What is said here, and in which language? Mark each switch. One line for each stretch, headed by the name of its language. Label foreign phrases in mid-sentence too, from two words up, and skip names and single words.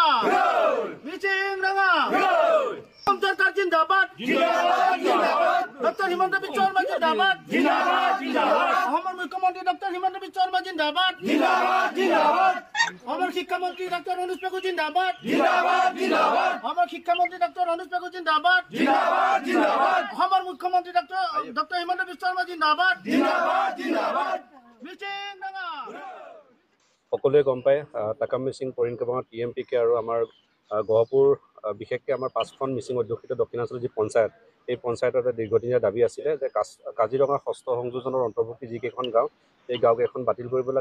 Hindi: रंगा सरकार जिंदाबाद डॉक्टर हिमंत बिश्व शर्मा जिंदाबाद हमारे मुख्यमंत्री डॉक्टर हिमंत बिश्व शर्मा जिंदाबाद हमारे शिक्षा मंत्री डॉक्टर अनुज पेगु जिंदाबाद हमारे शिक्षा मंत्री डॉक्टर अनुज पेगु जिंदाबाद हमारे मुख्यमंत्री डॉक्टर हिमंत बिश्व शर्मा जिंदाबाद
Assamese: সকলোৱে গম পায় তাকাম মিচিং পৰিণ কেবাঙৰ TMPK আৰু আমাৰ গহপুৰ বিশেষকৈ আমাৰ 5খন মিচিং অধ্যুষিত দক্ষিণাঞ্চলৰ যি পঞ্চায়ত এই পঞ্চায়তৰ এটা দীৰ্ঘদিনীয়া দাবী আছিলে যে কাজিৰঙা ষষ্ঠ সংযোজনৰ অন্তৰ্ভুক্তি যিকেইখন গাঁও এই গাঁওকেইখন বাতিল কৰিব লাগে।